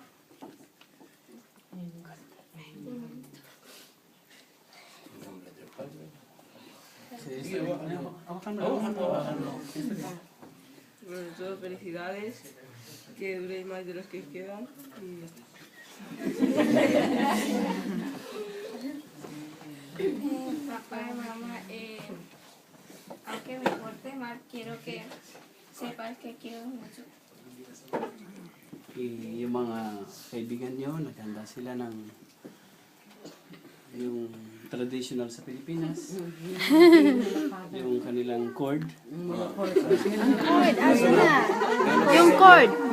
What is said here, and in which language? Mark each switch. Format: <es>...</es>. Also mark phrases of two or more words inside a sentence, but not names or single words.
<es>Bueno, todo felicidades, que duréis más de los que quedan y ya está. Papá y mamá, aunque me porte mal, quiero que sepas que quiero mucho.</es> <tl>Yung mga kaibigan nyo, naghanda sila ng yung traditional sa Pilipinas. Yung kanilang cord. Yung cord.</tl>